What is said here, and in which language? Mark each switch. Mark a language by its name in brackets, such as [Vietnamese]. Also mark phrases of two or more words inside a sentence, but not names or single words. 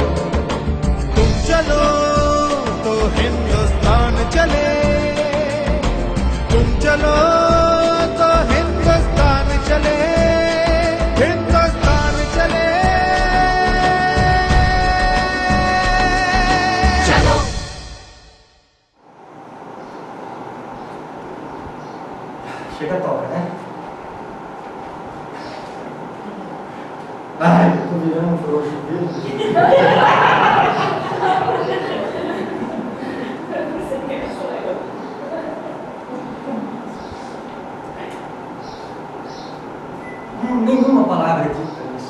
[Hindi] तुम चलो तो हिंदुस्तान चले, तुम चलो तो हिंदुस्तान चले, हिंदुस्तान चले। चलो [Portuguese] Chega toca, né? Ai, eu tô virando frouxo mesmo. Nenhuma palavra é dita isso.